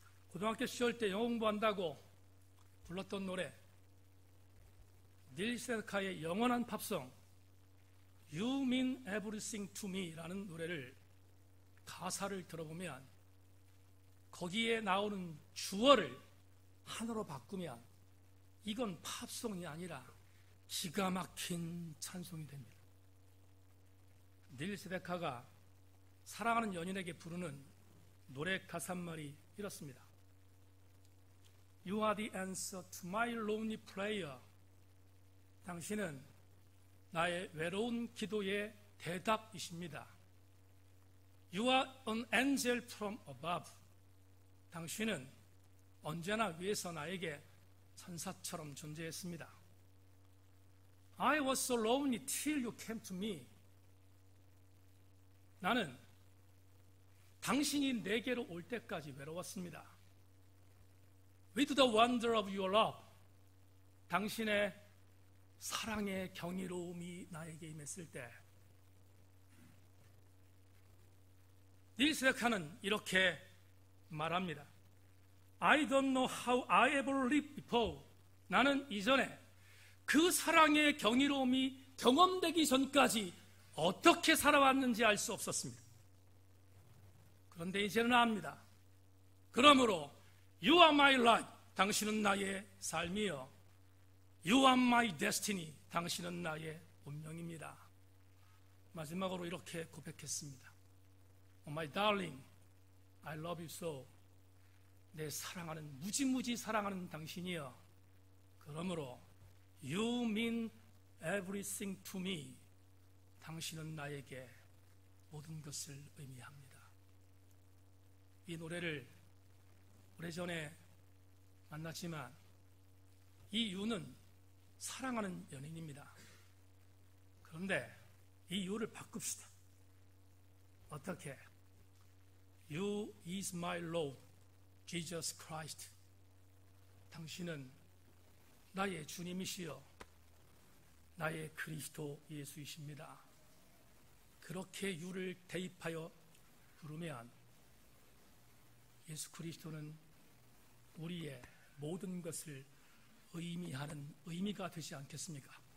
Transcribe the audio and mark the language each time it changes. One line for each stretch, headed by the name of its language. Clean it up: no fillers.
Korean: 고등학교 시절 때 영어 공부한다고 불렀던 노래 닐 세다카의 영원한 팝송 You Mean Everything to Me 라는 노래를 가사를 들어보면 거기에 나오는 주어를 하나로 바꾸면 이건 팝송이 아니라 기가 막힌 찬송이 됩니다. 닐 세데카가 사랑하는 연인에게 부르는 노래 가사말이 이렇습니다.
English: You are the answer to my lonely prayer.
Korean: 당신은 나의 외로운 기도의 대답이십니다.
English: You are an angel from above.
Korean: 당신은 언제나 위에서 나에게 천사처럼 존재했습니다.
English: I was so lonely till you came to me.
Korean: 나는 당신이 내게로 올 때까지 외로웠습니다.
English: With the wonder of your love.
Korean: 당신의 사랑의 경이로움이 나에게 임했을 때 닐 세데카는 이렇게 말합니다.
English: I don't know how I ever lived before.
Korean: 나는 이전에 그 사랑의 경이로움이 경험되기 전까지 어떻게 살아왔는지 알 수 없었습니다. 그런데 이제는 압니다. 그러므로
English: You are my life.
Korean: 당신은 나의 삶이요.
English: You are my destiny.
Korean: 당신은 나의 운명입니다. 마지막으로 이렇게 고백했습니다.
English: Oh my darling, I love you so.
Korean: 내 사랑하는 무지무지 사랑하는 당신이여. 그러므로
English: You mean everything to me.
Korean: 당신은 나에게 모든 것을 의미합니다. 이 노래를 오래전에 만났지만 이 유는 사랑하는 연인입니다. 그런데 이 유를 바꿉시다. 어떻게?
English: You is my Lord, Jesus Christ.
Korean: 당신은 나의 주님이시여 나의 그리스도 예수이십니다. 그렇게 유를 대입하여 부르면 예수 그리스도는 우리의 모든 것을 의미하는 의미가 되지 않겠습니까?